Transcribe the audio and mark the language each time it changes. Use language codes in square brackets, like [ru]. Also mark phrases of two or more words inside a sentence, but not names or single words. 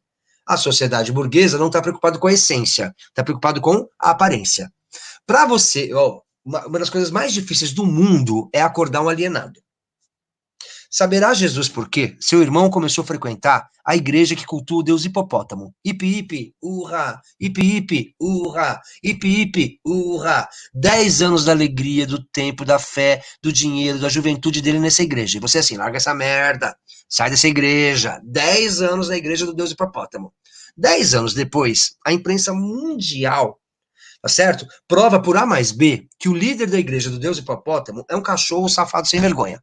[pt] A sociedade burguesa não está preocupada com a essência, está preocupada com a aparência. Para você, uma das coisas mais difíceis do mundo é acordar um alienado. Saberá Jesus por quê? Seu irmão começou a frequentar a igreja que cultua o deus hipopótamo. Ipi, ipi, urra, ipi, ipi, urra, ipi, ipi, urra. 10 anos da alegria, do tempo, da fé, do dinheiro, da juventude dele nessa igreja. E você assim, larga essa merda, sai dessa igreja. 10 anos na igreja do deus hipopótamo. 10 anos depois, a imprensa mundial, tá certo? Prova por A mais B que o líder da igreja do deus hipopótamo é um cachorro safado sem vergonha.